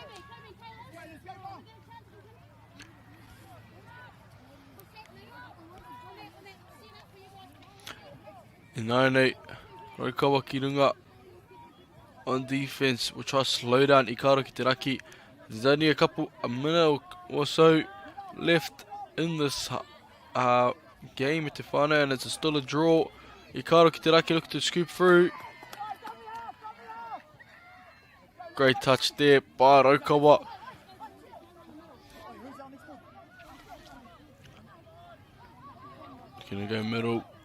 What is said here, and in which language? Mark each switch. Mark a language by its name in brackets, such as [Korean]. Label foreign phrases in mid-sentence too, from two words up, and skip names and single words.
[English] Inaone, Raukawa Kirunga on defense. We'll try to slow down Ikaroa ki te Raki. There's only a minute or so left in this game at [Māori] te whānau, [English] and it's still a draw. Ikaroa ki te Raki look to scoop through. Great touch there by Raukawa. Gonna go middle.